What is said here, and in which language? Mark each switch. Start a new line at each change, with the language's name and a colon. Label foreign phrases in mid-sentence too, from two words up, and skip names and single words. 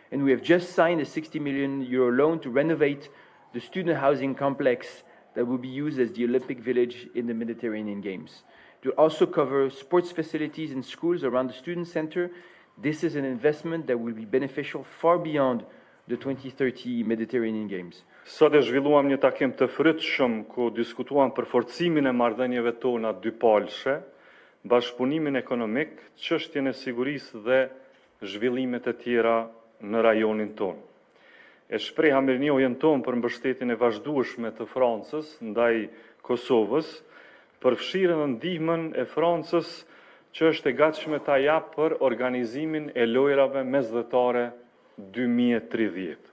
English: And we have just signed a €60 million loan to renovate the student housing complex that will be used as the Olympic Village in the Mediterranean Games. It will also cover sports facilities and schools around the student center. This is an investment that will be beneficial far beyond the 2030 Mediterranean Games.
Albanian: Sot e zhvilluam një takim të frytshëm ku diskutuam për forcimin e marrëdhënieve tona dypalshe, bashkëpunimin ekonomik, çështjen e sigurisë dhe zhvillimet e tjera në rajonin tonë. E shpreha mirënjohjen tonë për mbështetjen e vazhdueshme të Francës ndaj Kosovës, përfshirën dhe ndihmën e Francës që është e gatshme ta japë për organizimin e lojrave mesdhetare 2030.